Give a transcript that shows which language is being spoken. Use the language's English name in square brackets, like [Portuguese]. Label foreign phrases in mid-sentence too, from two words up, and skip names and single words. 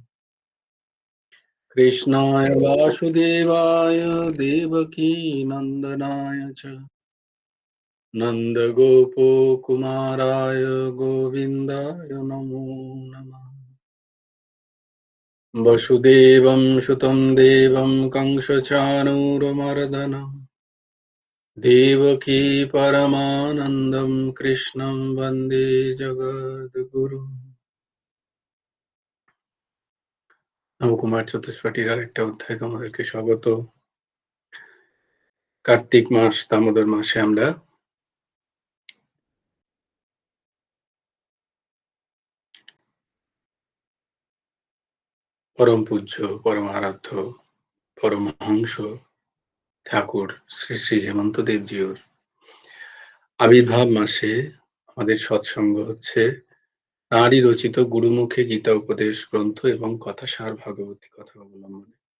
[Sanskrit] कृष्णाय वासुदेवाय देवकी नन्दनाय च नन्दगोपकुमाराय गोविन्दाय नमो नमः। वसुदेवं सुतं देवं कंसचाणूरमर्दनं देवकी परमानन्दं कृष्णं वन्दे जगद्गुरुं। [Bangla] নবকুমার চতুষ্পাঠীর আরেকটা অধ্যায় তোমাদেরকে স্বাগত। কার্তিক মাস দামোদর মাসে আমরা পরম পূজ্য পরম আরাধ্য পরমহংস ঠাকুর শ্রী শ্রী হেমন্ত দেবজিউর আবির্ভাব মাসে আমাদের সৎসঙ্গ হচ্ছে তাঁরই রচিত গুরুমুখে গীতা উপদেশ গ্রন্থ এবং কথাসার ভাগবতী কথা অবলম্বনে।